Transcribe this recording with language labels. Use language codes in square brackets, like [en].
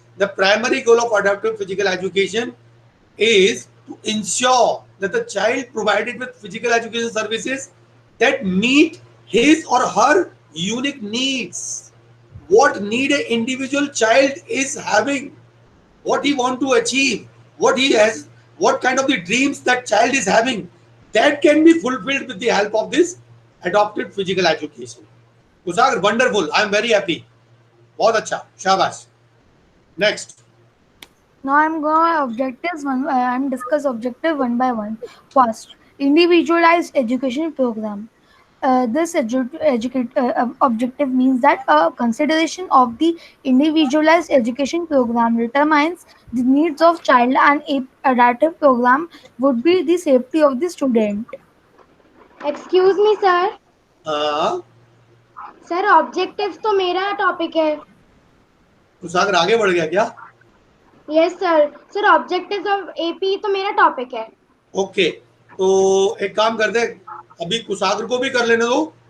[en] The primary goal of adaptive physical education is to ensure that the child provided with physical education services that meet his or her unique needs. What need an individual child is having, what he want to achieve, what he has, what kind of the dreams that child is having, that can be fulfilled with the help of this adopted physical education. Kushagra, wonderful, I am very happy, [hi] बहुत अच्छा, शाबाश। [en] Next. Now I'm going objectives one. I'm discuss objective one by one. First, individualized education program. This objective means that a consideration of the individualized education program determines the needs of child, and a adaptive program would be the safety of the student. Excuse me sir. हाँ, [hi] sir objectives तो मेरा topic है। कुशाग्र आगे बढ़ गया क्या? [en] Yes sir. [hi] Sir objectives of AP तो मेरा टॉपिक है। ओके, तो एक काम करते हैं, अभी कुशाग्र को भी कर लेने दो।